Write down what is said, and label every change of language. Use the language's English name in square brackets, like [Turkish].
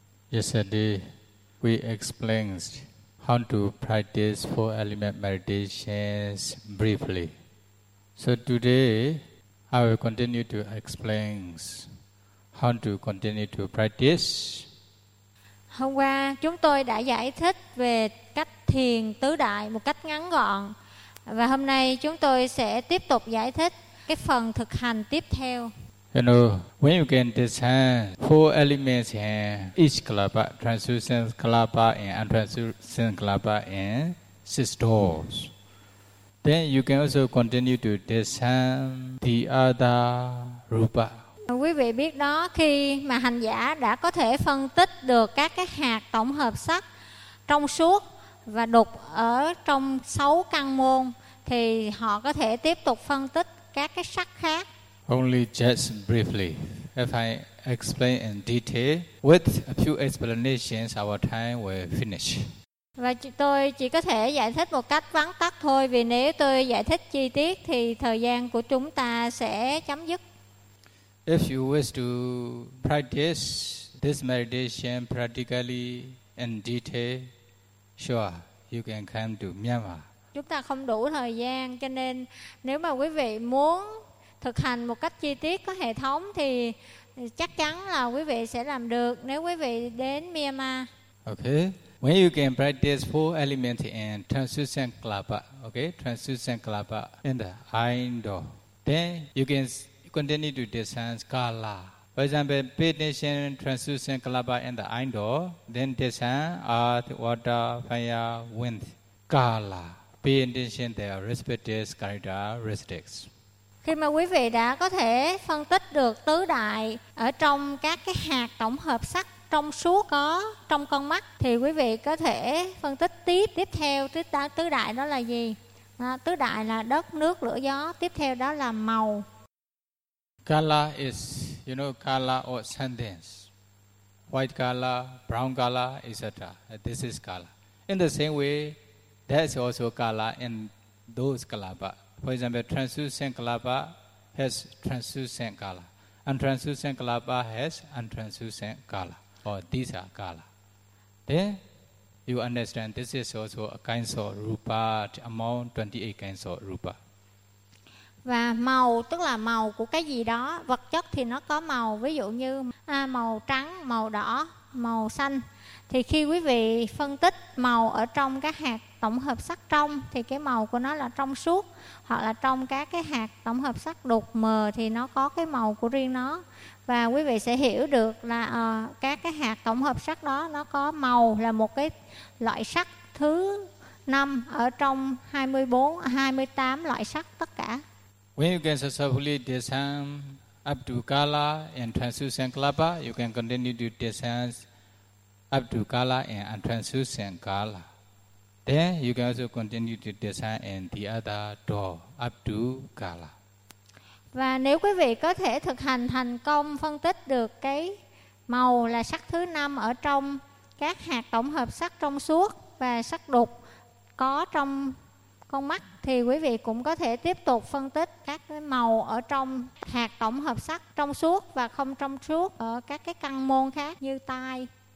[English] Yesterday, we explained how to practice four element meditations briefly. So today, I will continue to explain how to continue to practice. [Vietnamese] Hôm qua, chúng tôi đã giải thích về cách thiền tứ đại một cách ngắn gọn. Và hôm nay, chúng tôi sẽ tiếp tục giải thích cái phần thực hành tiếp theo. [English] You know, when you can discern four elements in each kalapa, translucent kalapa and untranslucent kalapa in six doors, then you can also continue to discern the other rupa. [Vietnamese] Quý vị biết đó, khi mà hành giả đã có thể phân tích được các cái hạt tổng hợp sắc trong suốt và đục ở trong sáu căn môn, thì họ có thể tiếp tục phân tích các cái sắc khác. [English] Only just briefly, if I explain in detail, with a few explanations, our time will finish. [Vietnamese] Và tôi chỉ có thể giải thích một cách vắn tắt thôi, vì nếu tôi giải thích chi tiết thì thời gian của chúng ta sẽ chấm dứt. [English] If you wish to practice this meditation practically in detail, sure, you can come to Myanmar. [Vietnamese] Chúng ta không đủ thời gian, cho nên nếu mà quý vị muốn thực hành một cách chi tiết có hệ thống thì chắc chắn là quý vị sẽ làm được nếu quý vị đến Myanmar. [English] Okay. When you can practice four elements in translucent kalapa, okay, translucent kalapa in the eye door, then you can continue to discern kala. For example, meditation translucent kalapa in the eye door, then discern earth, water, fire, wind, kala. Pay attention to their respective characteristics. [Vietnamese] Khi mà quý vị đã có thể phân tích được tứ đại ở trong các cái hạt tổng hợp sắc trong suốt có trong con mắt, thì quý vị có thể phân tích tiếp theo tứ đại đó là gì. Tứ đại là đất, nước, lửa, gió, tiếp theo đó là màu. [English] Color is, you know, color or sentence, white color, brown color, etc. This is color. In the same way, there's also color in those color. But for example, translucent kalapa has translucent color. Untranslucent kalapa has untranslucent color. Or these are color. Then you understand this is also a kinds of rupa, among 28 kinds of rupa. [Vietnamese] Và màu tức là màu của cái gì đó. Vật chất thì nó có màu, ví dụ như màu trắng, màu đỏ, màu xanh. Thì khi quý vị phân tích màu ở trong các hạt tổng hợp sắc trong, thì cái màu của nó là trong suốt, hoặc là trong các cái hạt tổng hợp sắc đục mờ thì nó có cái màu của riêng nó. Và quý vị sẽ hiểu được là các cái hạt tổng hợp sắc đó nó có màu, là một cái loại sắc thứ 5 ở trong 28 loại sắc tất cả. [English] When you can successfully discern up to color and translucent kalapa, you can continue to discern up to kala and untranslucent kala. Then you can also continue to discern in the other door up to kala. [Vietnamese] Và nếu quý vị có thể thực hành thành công phân tích được cái màu là sắc thứ 5 ở trong các hạt tổng hợp sắc trong suốt và sắc đục có trong con mắt, thì quý vị cũng có thể tiếp tục phân tích các cái màu ở trong hạt tổng hợp sắc trong suốt và không trong suốt ở các cái căn môn khác như tai.